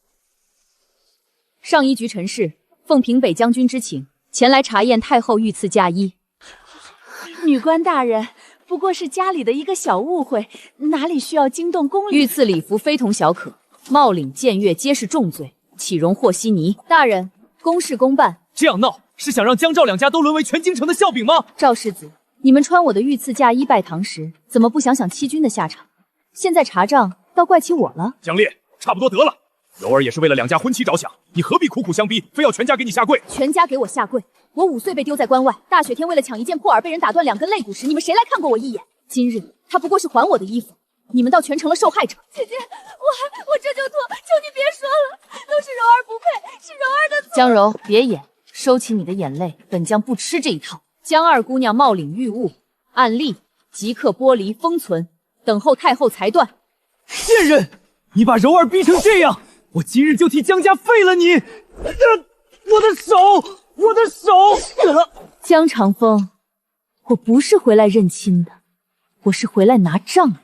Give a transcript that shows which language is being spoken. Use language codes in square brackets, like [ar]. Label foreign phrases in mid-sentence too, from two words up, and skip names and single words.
[zh] 上衣局陳氏奉平北將軍之請，前來查驗太后御賜嫁衣。女官大人，不過是家裡的一個小誤會，哪裡需要驚動宮裡？御賜禮服非同小可，冒領僭越皆是重罪，豈容和稀泥？大人，公事公辦。這樣鬧是想讓江趙兩家都淪為全京城的笑柄嗎？趙世子，你們穿我的御賜嫁衣拜堂時，怎麼不想想欺君的下場？現在查賬，倒怪起我了。江烈，差不多得了。柔兒也是為了兩家婚期着想，你何必苦苦相逼，非要全家給你下跪？全家給我下跪？我5歲被丟在關外，大雪天為了搶一件破耳被人打斷2根肋骨時，你們誰來看過我一眼？今日他不過是還我的衣服，你們倒全成了受害者。姐姐，我這就脫，求你別說了，都是柔兒不配，是柔兒的錯。江柔，別演，收起你的眼淚，本將不吃這一套。江二姑娘冒領御物，按例即刻剝離封存，等候太后裁斷。賤人，你把柔兒逼成這樣，我今日就替江家廢了你！我的手！我的手！江長風，我不是回來認親的，我是回來拿賬的。